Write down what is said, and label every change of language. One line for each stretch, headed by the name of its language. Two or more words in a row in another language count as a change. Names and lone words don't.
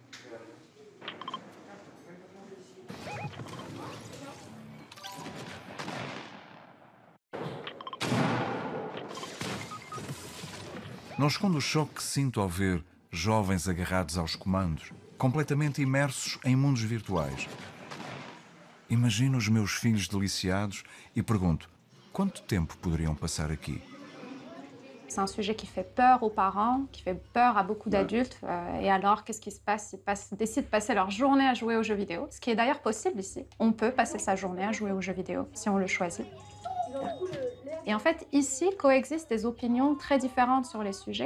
Portuguese: Não escondo o choque que sinto ao ver jovens agarrados aos comandos, completamente imersos em mundos virtuais. Imagino os meus filhos deliciados e pergunto: quanto tempo poderiam passar aqui?
French: C'est un sujet qui fait peur aux parents, qui fait peur à beaucoup d'adultes. Et alors, qu'est-ce qui se passe? Ils décident de passer leur journée à jouer aux jeux vidéo, ce qui est d'ailleurs possible ici. On peut passer sa journée à jouer aux jeux vidéo, si on le choisit. Et en fait, ici, coexistent des opinions très différentes sur les sujets.